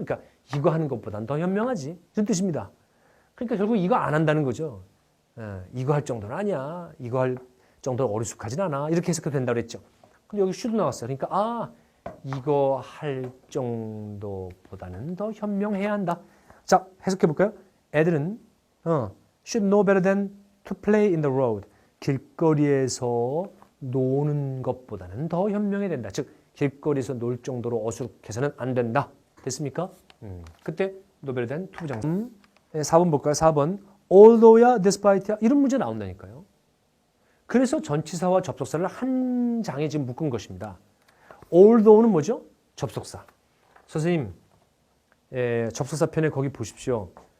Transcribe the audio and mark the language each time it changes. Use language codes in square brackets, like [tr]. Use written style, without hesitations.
[ko] 그러니까 이거 하는 것보단 더 현명하지. 이런 뜻입니다. 그러니까 결국 이거 안 한다는 거죠. 이거 할 정도는 아니야. 이거 할 정도로 어리숙하진 않아. 이렇게 해석해도 된다고 그랬죠. 근데 여기 should 나왔어요. 그러니까 이거 할 정도보다는 더 현명해야 한다. 자, 해석해 볼까요? 애들은 [en] should know better than to play in the road. [ko] 길거리에서 노는 것보다는 더 현명해야 된다. 즉 길거리에서 놀 정도로 어수룩해서는 안 된다. 됐습니까? 그때 [en] know better than to [ko] 부정사. 4번 볼까요? 4번. Although야, despite야 이런 문제 나온다니까요. 그래서 전치사와 접속사를 한 장에 지금 묶은 것입니다. although는 뭐죠? 접속사. 선생님, 접속사 편에 거기 보십시오.